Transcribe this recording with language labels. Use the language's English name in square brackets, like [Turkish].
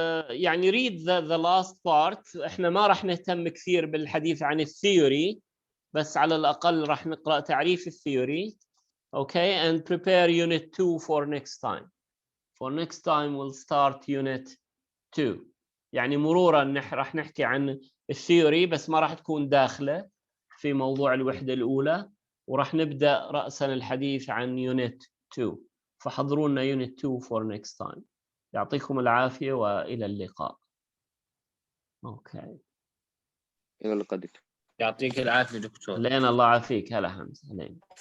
[Arabic] يعني [English] read the last part. [Arabic] احنا ما راح نهتم كثير بالحديث عن الثيوري، بس على الأقل راح نقرأ تعريف الثيوري. [English] Okay, and prepare unit 2 for next time. For next time we'll start unit 2. [Arabic] يعني مرورا راح نحكي عن الثيوري، بس ما راح تكون داخله في موضوع الوحدة الأولى، وراح نبدأ رأسا الحديث عن يونت 2. فحضروا لنا يونت 2 [English] for next time. [Arabic] يعطيكم العافية وإلى اللقاء. أوكي. إلى اللقاء دكتور. يعطيك العافية دكتور. لين الله يعافيك. هلا حمزة. لين.